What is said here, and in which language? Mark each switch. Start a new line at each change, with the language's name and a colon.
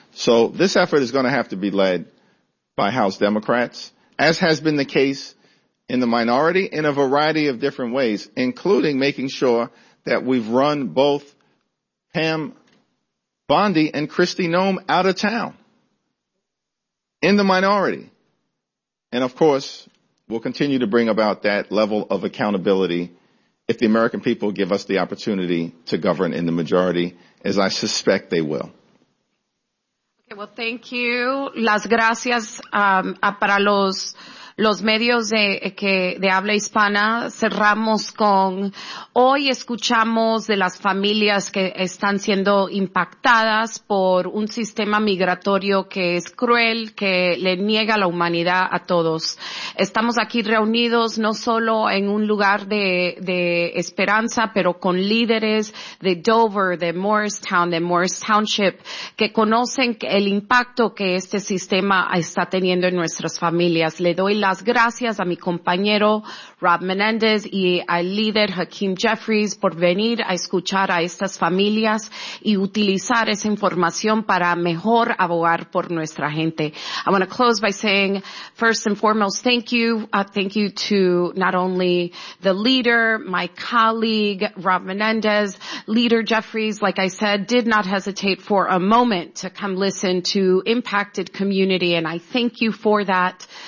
English: So this effort is going to have to be led by House Democrats, as has been the case in the minority, in a variety of different ways, including making sure that we've run both Pam Bondi and Kristi Noem out of town. In the minority. And of course, we'll continue to bring about that level of accountability if the American people give us the opportunity to govern in the majority, as I suspect they will. Okay, well, thank you.
Spanish: Las gracias para los medios de habla hispana. Cerramos con, hoy escuchamos de las familias que están siendo impactadas por un sistema migratorio que es cruel, que le niega la humanidad a todos. Estamos aquí reunidos no solo en un lugar de esperanza, pero con líderes de Dover, de Morristown, de Morris Township, que conocen el impacto que este sistema está teniendo en nuestras familias. Le doy las gracias a mi compañero Rob Menendez y al líder Hakeem Jeffries por venir a escuchar a estas familias y utilizar esa información para mejor abogar por nuestra gente.
English: I want to close by saying, first and foremost, thank you. Thank you to not only the leader, my colleague, Rob Menendez. Leader Jeffries, like I said, did not hesitate for a moment to come listen to impacted community, and I thank you for that.